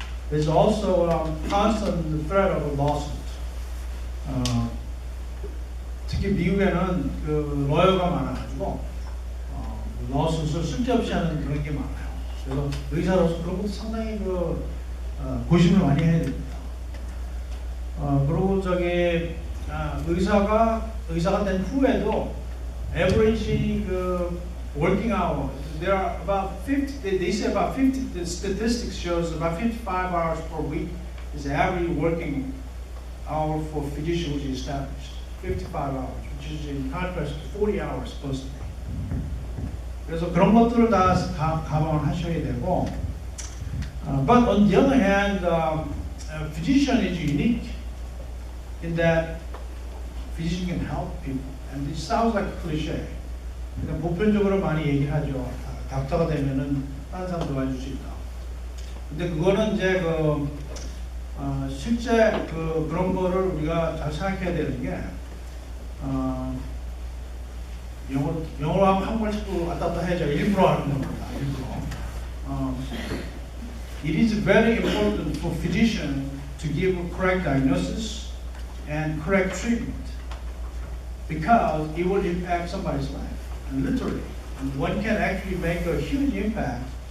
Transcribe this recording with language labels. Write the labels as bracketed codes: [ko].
[en] There's also constant threat of a lawsuit. [ko] 특히 미국에는 그 러여가 많아가지고 lawsuit을 쓸데없이 하는 그런 게 많아요. 그래서 의사로서 그런 것도 상당히 고심을 많이 해야 됩니다. 그리고 의사가 된 후에도 [en] average working hour, there are about 50, they say about 50, the statistics shows about 55 hours per week is the average working hour for physician which is established. 55 hours, which is in contrast to 40 hours supposed to be. [ko] 그래서 그런 것들을 다 감안을 하셔야 되고, [en] but on the other hand, a physician is unique in that physician can help people, and it sounds like a cliche. [ko] 그냥 보편적으로 많이 얘기를 하죠. 닥터가 되면은 다른 사람 도와줄 수 있다. 근데 그거는 이제 실제 그런 거를 우리가 잘 생각해야 되는 게 영어로 하면 한국말 자꾸 왔다 갔다 해야죠. 일부러 하는 겁니다. 일부러. [en] It is very important for physician to give a correct diagnosis and correct treatment because it will impact somebody's life. And literally, one can actually make a huge impact.